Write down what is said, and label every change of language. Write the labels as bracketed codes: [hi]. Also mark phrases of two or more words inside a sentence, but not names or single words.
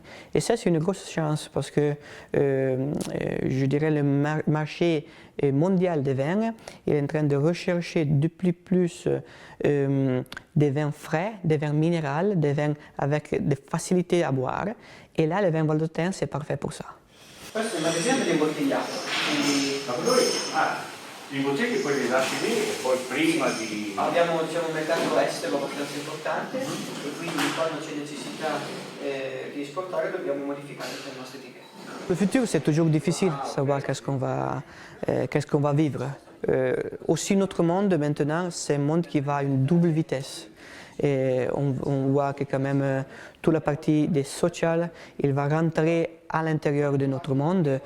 [fr] Et ça, c'est une grosse chance parce que je dirais le marché mondial des vins est en train de rechercher de plus des vins frais, des vins minéraux, des vins avec des facilités à boire. Et là, le vin valdôtain, c'est parfait pour ça. [it] Questo è un magazzino dell'imbottigliato, quindi I bottiglie poi li lasci lì e poi prima di... abbiamo un mercato estero abbastanza importante e quindi quando c'è necessità di esportare dobbiamo modificare le nostre etichette. [fr] Le futur, c'est toujours difficile de savoir qu'est-ce qu'on va vivre. Aussi, notre monde maintenant, c'est un monde qui va à une double vitesse. Et on voit que quand même toute la partie des social, il va rentrer à l'intérieur de notre monde.